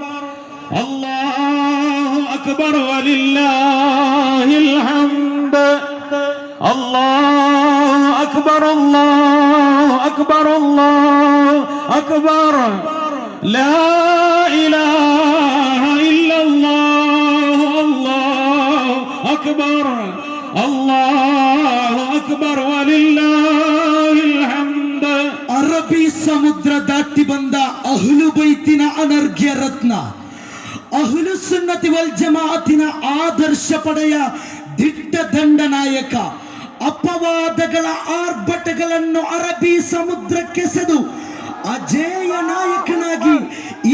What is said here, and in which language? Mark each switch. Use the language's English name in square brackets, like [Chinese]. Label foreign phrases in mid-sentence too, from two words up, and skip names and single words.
[Arabic] الله أكبر ولله الحمد، الله أكبر، الله أكبر، الله أكبر، لا إله إلا الله، الله أكبر، الله أكبر ولله الحمد. [Kannada] ಅರಬಿ ಸಮುದ್ರ ದಾಟಿ ಬಂದ ಅಹ್ಲು ಬೈತಿನ ಅನರ್ಘ್ಯ ರತ್ನ, ಅಹ್ಲು ಸುನ್ನತಿ ವಲ್ ಜಮಾಅತಿನ ಆದರ್ಶ ಪಡೆಯ ದಿಟ್ಟ ದಂಡನಾಯಕ, ಅಪವಾದಗಳ ಆರ್ಭಟಗಳನ್ನು ಅರಬ್ಬಿ ಸಮುದ್ರಕ್ಕೆಸೆದು ಅಜೇಯ ನಾಯಕನಾಗಿ ಈ